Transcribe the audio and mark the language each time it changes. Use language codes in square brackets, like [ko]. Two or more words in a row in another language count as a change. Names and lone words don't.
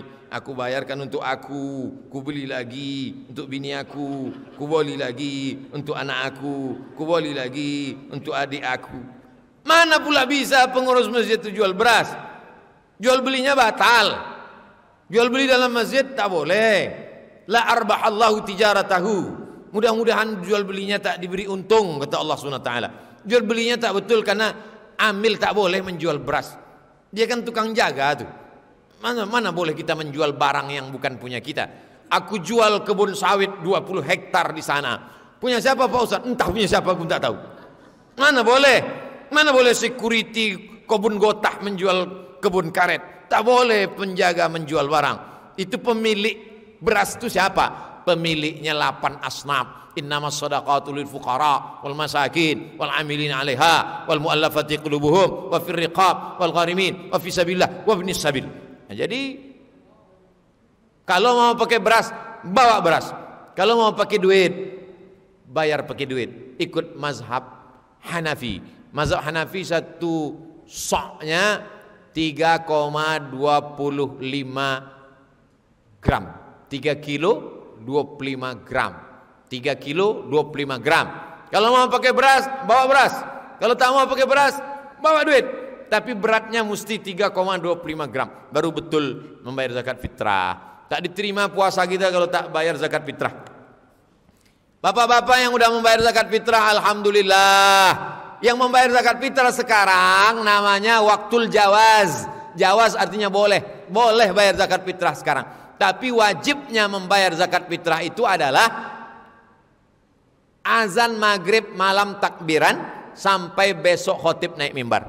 [id] Aku bayarkan untuk aku beli lagi untuk bini aku beli lagi untuk anak aku beli lagi untuk adik aku. Mana pula bisa pengurus masjid itu jual beras? Jual belinya batal. Jual beli dalam masjid tak boleh. [ar] لا أربح الله تجارته. [id] Mudah-mudahan jual belinya tak diberi untung, kata Allah SWT. Jual belinya tak betul karena amil tak boleh menjual beras. Dia kan tukang jaga tuh. Mana boleh kita menjual barang yang bukan punya kita. Aku jual kebun sawit 20 hektar di sana. Punya siapa Pak Ustaz? Entah punya siapa pun tak tahu. Mana boleh? Mana boleh security kebun gotah menjual kebun karet? Tak boleh penjaga menjual barang. Itu pemilik beras itu siapa? Pemiliknya 8 asnaf. [ar] إنما الصدقات للفقراء والمساكين والعاملين عليها والمؤلفة قلوبهم وفي الرقاب والغارمين وفي سبيل الله وابن السبيل. [id] Jadi kalau mau pakai beras, bawa beras. Kalau mau pakai duit, bayar pakai duit. Ikut mazhab Hanafi. Mazhab Hanafi satu soknya 3,25 gram. 3 kilo 25 gram. 3 kilo 25 gram. Kalau mau pakai beras, bawa beras. Kalau tak mau pakai beras, bawa duit. Tapi beratnya mesti 3,25 gram. Baru betul membayar zakat fitrah. Tak diterima puasa kita kalau tak bayar zakat fitrah. Bapak-bapak yang udah membayar zakat fitrah, alhamdulillah. Yang membayar zakat fitrah sekarang namanya [ar] وقت الجواز. [id] Jawaz artinya boleh. Boleh bayar zakat fitrah sekarang. Tapi wajibnya membayar zakat fitrah itu adalah azan maghrib malam takbiran sampai besok khotib naik mimbar.